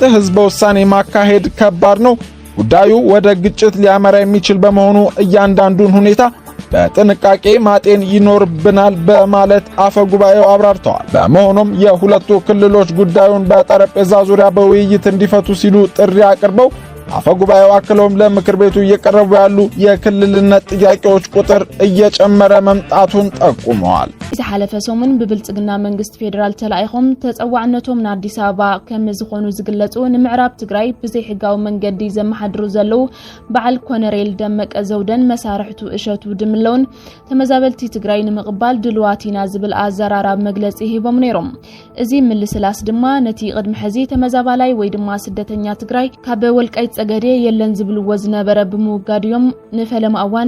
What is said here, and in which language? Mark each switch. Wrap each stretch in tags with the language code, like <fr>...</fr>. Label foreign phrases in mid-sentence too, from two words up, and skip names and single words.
<am>ህዝበ ውሳኔ ማካሄድ ከባድ ነው፣ ጉዳዩ ወደ ግጭት ሊያመራ የሚችል በመሆኑ እያንዳንዱን ሁኔታ በጥንቃቄ ማጤን ይኖርብናል በማለት አፈ ጉባኤው አብራርተዋል። በመሆኑም የሁለቱ ክልሎች ጉዳዩን በጠረጴዛ ዙሪያ በውይይት እንዲፈቱ ሲሉ ጥሪ አቅርበው አፈጉባኤው አክለውም ለምክር ቤቱ እየቀረቡ ያሉ የክልልነት ጥያቄዎች ቁጥር እየጨመረ መምጣቱን ጠቁመዋል።</am> <ti>ሓለፈ ሰሙን ብብልጽግና መንግስት ፌደራል ተላኢኹም ተጸዋዕነቶም ንአዲስ አበባ ከም ዝኾኑ ዝግለጹ ንምዕራብ ትግራይ ብዘይ ሕጋዊ መንገዲ ዘመሓድሩ ዘለው በዓል ኮነሬል ደመቀ ዘውደን መሳርሕቱ እሸቱ ድምለውን ተመዛበልቲ ትግራይ ንምቕባል ድልዋቲና ዝብል አዘራራብ መግለጺ ሂቦም ነይሮም። እዚ ምልስላስ ድማ ነቲ ቅድሚ ሕዚ ተመዛባላይ ወይ ድማ ስደተኛ ትግራይ ካብ ወልቃይት ጸገዴ የለን ዝብልዎ ዝነበረ ብምውጋድዮም ንፈለማ እዋን</ti>